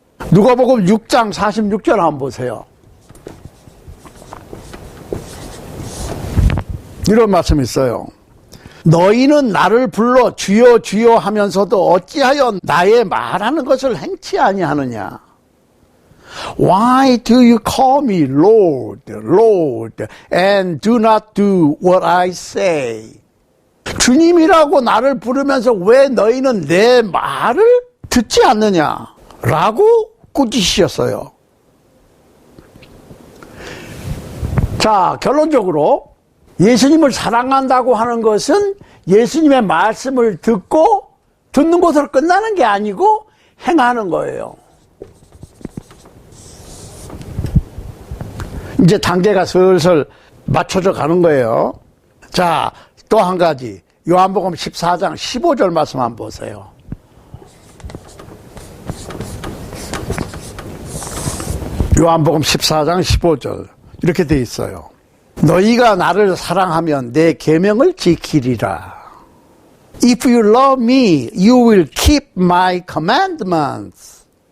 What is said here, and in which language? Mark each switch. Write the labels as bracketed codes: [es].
[ko] 누가복음 6장 46절 한번 보세요. 이런 말씀이 있어요. 너희는 나를 불러 주여 주여 하면서도 어찌하여 나의 말하는 것을 행치 아니하느냐. [en] Why do you call me Lord, Lord, and do not do what I say? [ko] 주님이라고 나를 부르면서 왜 너희는 내 말을 듣지 않느냐? 라고 꾸짖으셨어요. 자, 결론적으로 예수님을 사랑한다고 하는 것은 예수님의 말씀을 듣는 것으로 끝나는 게 아니고 행하는 거예요. 이제 단계가 슬슬 맞춰져 가는 거예요. 자, 또 한 가지. 요한복음 14장 15절 말씀 한번 보세요. 요한복음 14장 15절. 이렇게 돼 있어요. 너희가 나를 사랑하면 내 계명을 지키리라. [en] If you love me, you will keep my commandments.